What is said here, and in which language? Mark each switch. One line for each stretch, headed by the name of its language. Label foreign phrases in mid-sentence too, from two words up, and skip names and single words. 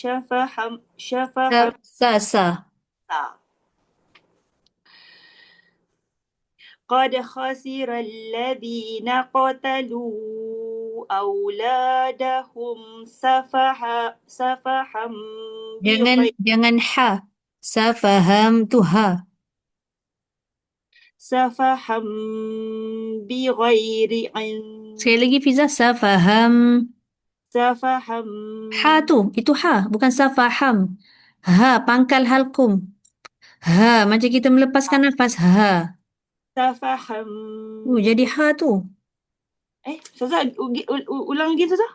Arabic: Sa. قد خسر الذين قتلوا أولادهم سفحا
Malay: Jangan ha. Safaham tu ha.
Arabic: بغير علم
Malay: Sekali lagi Fiza, safaham.
Arabic: سفحا
Malay: Ha tu, itu ha, bukan safaham. Ha, pangkal halkum. Ha, macam kita melepaskan nafas. Ha.
Arabic: سفحا
Malay: Jadi ha tu. Ustazah, ulang lagi Ustazah.